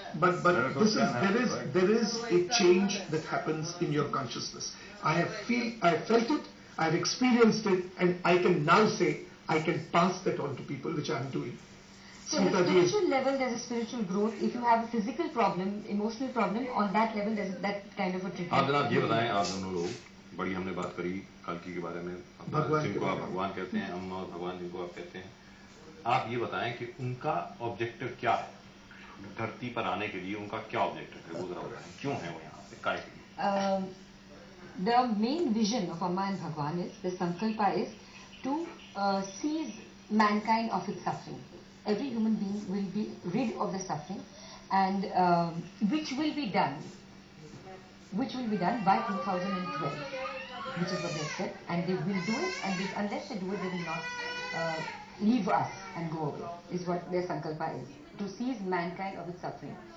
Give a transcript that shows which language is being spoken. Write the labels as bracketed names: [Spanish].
[English] But there is a change that happens in your consciousness. I felt it, I have experienced it, and I can now say I can pass that on to people, which I am doing. So at a spiritual level, there's a spiritual growth. If you have a physical problem, emotional problem, on that level, there's that kind of a treatment. [Hindi] आप जनाब ये बताएं, आप दोनों लोग बड़ी हमने बात करी कालकी के बारे में, जिनको आप भगवान कहते हैं, अम्मा और भगवान जिनको आप कहते हैं, आप ये बताएं कि उनका ऑब्जेक्टिव क्या है धरती पर आने के लिए, उनका क्या ऑब्जेक्टिव है, वो जरा बताएं, क्यों है वो यहाँ पे, काय के लिए? [English] The main vision of Amma and Bhagwan is, the sankalpa is to seize mankind of its suffering. Every human being will be rid of the suffering, and which will be done by 2012, which is what they said, and they will do it, and unless they do it, they will not leave us and go away, is what their sankalpa is, to seize mankind of its suffering.